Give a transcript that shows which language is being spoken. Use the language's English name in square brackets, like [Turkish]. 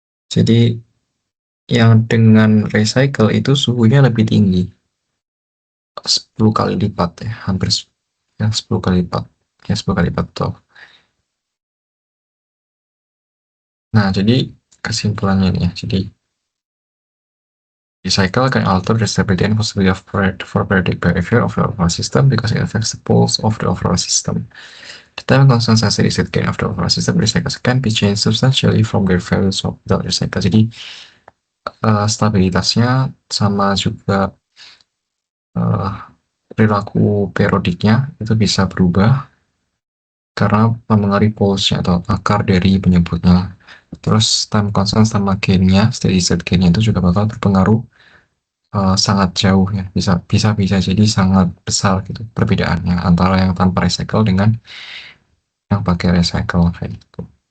[Indonesian] Jadi yang dengan recycle itu suhunya lebih tinggi, 10 kali lipat ya, hampir ya 10 kali lipat. Ya 10 kali lipat tuh. Nah, jadi kesimpulannya ini ya. [English] Jadi recycle can alter the stability and possibility of periodic behavior of the overall system because it affects the pulse of the overall system. The time constant as the reset gain of the overall system recycle can be changed substantially from their values of the recycle. [Indonesian] Jadi stabilitasnya sama juga uh, perilaku periodiknya itu bisa berubah karena mempengaruhi pulse-nya atau akar dari penyebutnya. Terus time constant sama gain-nya, steady state gain-nya itu juga bakal berpengaruh sangat jauh ya, bisa jadi sangat besar gitu perbedaannya antara yang tanpa recycle dengan yang pakai recycle kayak gitu.